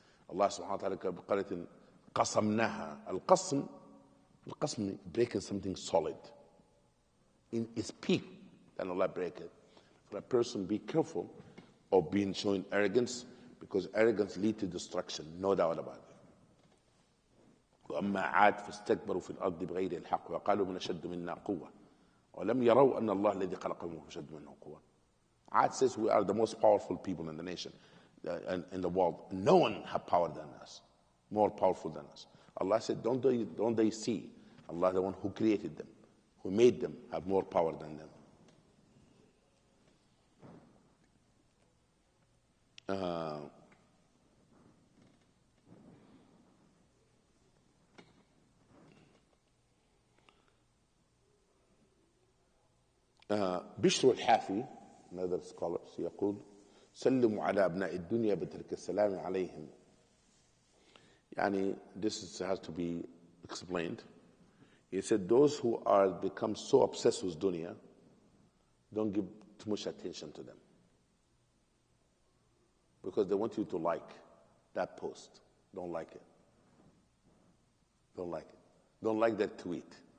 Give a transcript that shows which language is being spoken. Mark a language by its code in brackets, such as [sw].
[en] Allah subhanahu wa ta'ala [ar] قالت قسمناها. القسم [en] breaking something solid. In its peak, then Allah break it. For a person, be careful of being showing arrogance, because arrogance leads to destruction, no doubt about it. [ar] وأما عاد فاستكبروا في الأرض بغير الحق وقالوا من أشد منا قوة ولم يروا أن الله الذي خلقهم أشد منهم قوة. [en] Ad says we are the most powerful people in the nation, in the world. No one have power than us, more powerful than us. Allah said, don't they see Allah, the one who created them, who made them, have more power than them. [ar] بشر الحافي, [en] another scholar, [ar] يقول سلموا على أبناء الدنيا بترك السلام عليهم. [en] يعني this has to be explained. He said those who are become so obsessed with dunya, don't give too much attention to them, because they want you to like that post. Don't like it. Don't like it. Don't like that tweet.